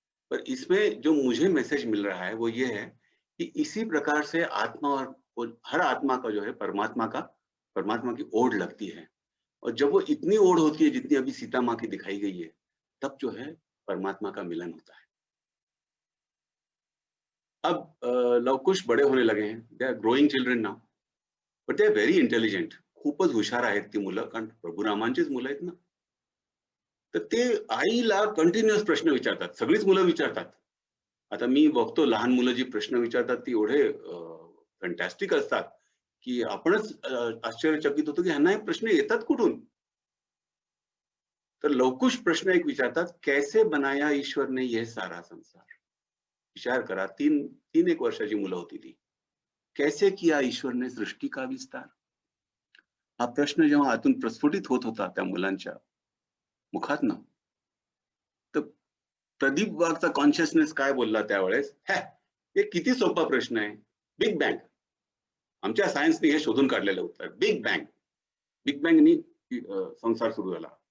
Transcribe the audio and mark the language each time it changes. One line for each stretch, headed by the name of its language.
Hindi: पर इसमें जो मुझे मैसेज मिल रहा है वो ये है कि इसी प्रकार से आत्मा और हर आत्मा का जो है परमात्मा की ओढ़ लगती है, और जब वो इतनी ओढ़ होती है जितनी अभी सीता माँ की दिखाई गई है, तब जो है परमात्मा का मिलन होता है। अब लवकुश बड़े होने लगे हैं,
English: They are growing children now, but they are very intelligent.
Marathi: खूपच हुशार आहेत ती मुलं, कारण प्रभुरामांचीच मुलं आहेत ना. तर ते आईला कंटिन्युअस प्रश्न विचारतात, सगळीच मुलं विचारतात. आता मी बघतो लहान मुलं जी प्रश्न विचारतात ती एवढे फॅन्टॅस्टिक असतात की आपणच आश्चर्यचकित होतो की ह्यांना हे प्रश्न येतात कुठून. तर लवकुश प्रश्न एक विचारतात,
Hindi: कैसे बनाया ईश्वर ने यह सारा संसार.
Marathi: विचार करा, तीन एक वर्षाची मुलं होती ती.
Hindi: कैसे किया ईश्वर ने सृष्टी का विस्तार.
Marathi: हा प्रश्न जेव्हा आतून प्रस्फुटित होत होता त्या मुलांच्या मुखातनं, तर प्रदीप वाघचा कॉन्शियसनेस काय बोलला त्यावेळेस, हे किती सोपा प्रश्न आहे. बिग बँग, आमच्या सायन्सने हे शोधून काढलेलं उत्तर. बिग बँग, बिग बँगनी संसार सुरू झाला.